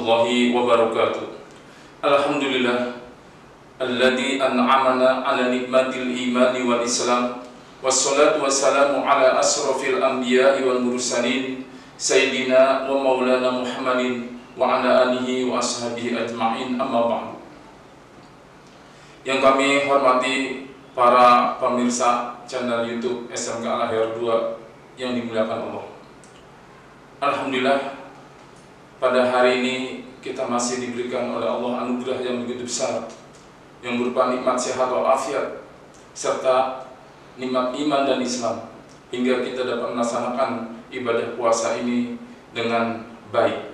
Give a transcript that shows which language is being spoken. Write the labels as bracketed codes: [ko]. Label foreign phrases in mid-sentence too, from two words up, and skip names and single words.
[ar] ورحمة الله وبركاته. الحمد لله الذي أنعمنا على نعمة الإيمان والإسلام، والصلاة والسلام على أشرف الأنبياء والمرسلين سيدنا ومولانا محمد وعلى آله وأصحابه أجمعين، أما بعد. [id] Yang kami hormati para pemirsa channel YouTube SMK Al-Ahyar 2 yang dimuliakan Allah. Alhamdulillah, pada hari ini kita masih diberikan oleh Allah anugerah yang begitu besar, yang berupa nikmat sehat walafiat serta nikmat iman dan Islam, hingga kita dapat melaksanakan ibadah puasa ini dengan baik.